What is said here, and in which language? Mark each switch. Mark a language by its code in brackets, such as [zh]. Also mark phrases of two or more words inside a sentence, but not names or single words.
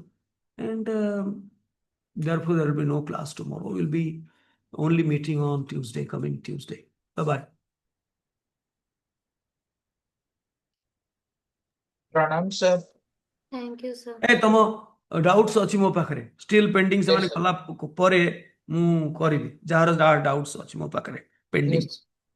[en] And therefore, there will be no class tomorrow. We'll be only meeting on Tuesday, coming Tuesday. Bye-bye. Pranam, sir. Thank you, sir. [or] Hey, ତମ doubts ଅଛି ମୋ ପାଖରେ, [en] still pending, Yes, [or] ସେମାନେ [en] sir. [or] କଲା ପରେ ମୁଁ କରିବି ଯାହାର doubts ଅଛି ମୋ ପାଖରେ pending. [en] Yes.